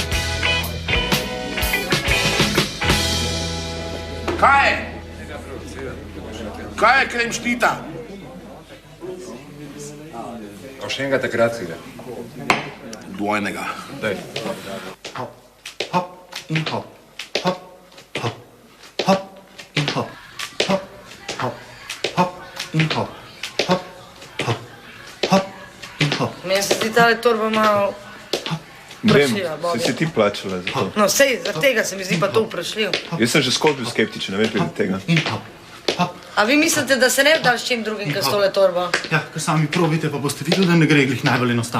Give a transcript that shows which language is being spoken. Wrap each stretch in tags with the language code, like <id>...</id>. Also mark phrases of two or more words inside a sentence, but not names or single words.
<sl>Kaj je? Kaj je krem štita? Pa še enega takratskega. Dvojnega. Daj. Hop in hop. Hop, hop. Hop in hop. Hop, hop. Hop in hop. Hop, hop. Hop in hop. Meni se zdi tale torba malo Ne vem, vprašljiva, Bobi. si ti plačala za to. No, sej, za tega se mi zdi pa to vprašljiv. Jaz sem že skozi bil skeptičen, ne veš, glede tega. In hop. Hop. A vi mislite, da se ne bi dal s čim drugim, kot s tole torbo? Ja, kar sami probite, pa boste videli, da ne gre glih najbolj enostavno.</sl>